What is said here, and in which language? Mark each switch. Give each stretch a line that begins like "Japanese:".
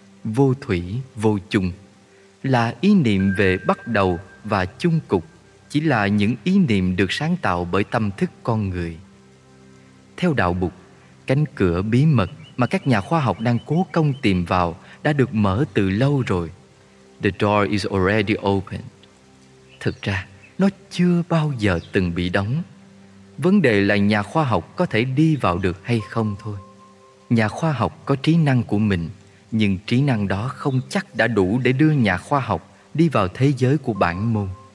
Vietnamese: vô thủy, vô chung, là ý niệm về bắt đầu và chung cục, chỉ là những ý niệm được sáng tạo bởi tâm thức con người. Theo đạo Bụt, cánh cửa bí mật mà các nhà khoa học đang cố công tìm vào đã được mở từ lâu rồi.
English: The door is already open.
Vietnamese: Thực ra, nó chưa bao giờ từng bị đóng. Vấn đề là nhà khoa học có thể đi vào được hay không thôi. Nhà khoa học có trí năng của mình, nhưng trí năng đó không chắc đã đủ để đưa nhà khoa học đi vào thế giới của bản môn.